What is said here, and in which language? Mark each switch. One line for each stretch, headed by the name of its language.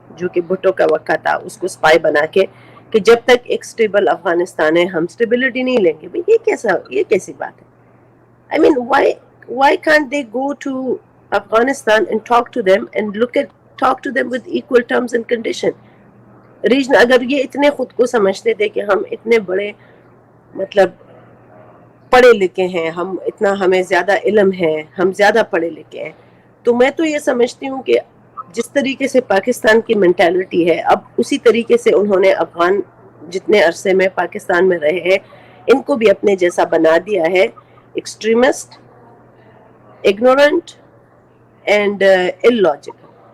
Urdu: جو کہ بھٹو کا وقت تھا, اس کو اسپائی بنا کے کہ جب تک ایک اسٹیبل افغانستان ہے ہم اسٹیبلٹی نہیں لیں گے. بھائی یہ کیسی بات ہے؟
English: I mean, why can't they go to Afghanistan and talk to them and talk to them with equal terms and condition?
Urdu: Region اگر یہ اتنے خود کو سمجھتے تھے کہ ہم اتنے بڑے مطلب پڑھے لکھے ہیں, ہمیں زیادہ علم ہے, ہم زیادہ پڑھے لکھے ہیں, تو میں تو یہ سمجھتی ہوں کہ جس طریقے سے پاکستان کی مینٹالٹی ہے اب اسی طریقے سے انہوں نے افغان جتنے عرصے میں پاکستان میں رہے ہیں ان کو بھی اپنے جیسا بنا دیا ہے,
English: Extremist, ignorant and illogical.